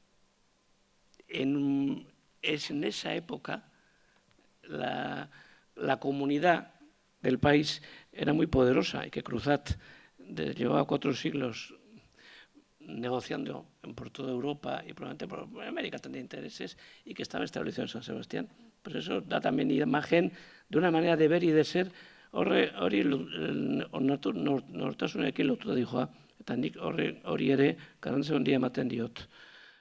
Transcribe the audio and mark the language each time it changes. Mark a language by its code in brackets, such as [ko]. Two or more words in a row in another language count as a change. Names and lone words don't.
[es] en esa época la comunidad del país era muy poderosa y que Cruzat llevaba 4 siglos negociando por toda Europa y probablemente por América tendría intereses, y que estaba establecido en San Sebastián. Pues eso da también imagen de una manera de ver y de ser. [eu] Hori nortasunekin lotuta dijoa, eta nik hori ere garantzia handia ematen diot.